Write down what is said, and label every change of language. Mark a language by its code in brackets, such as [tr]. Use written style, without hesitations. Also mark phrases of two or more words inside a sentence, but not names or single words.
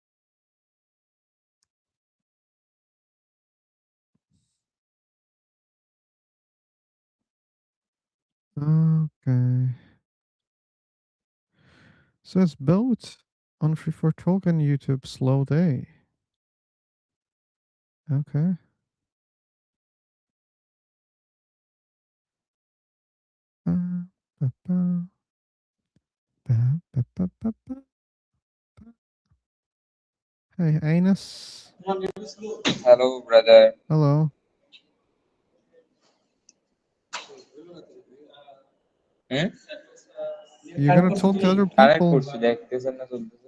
[en] Okay. So it's both on Free for Talk and YouTube. Slow day. Okay. Ba-ba. Ba-ba-ba-ba-ba. Hey, Anus. Hello, brother. Hello. Hmm? You're gonna talk to other Connect people. [bn] করছি দেখতেছেন না চলতেছে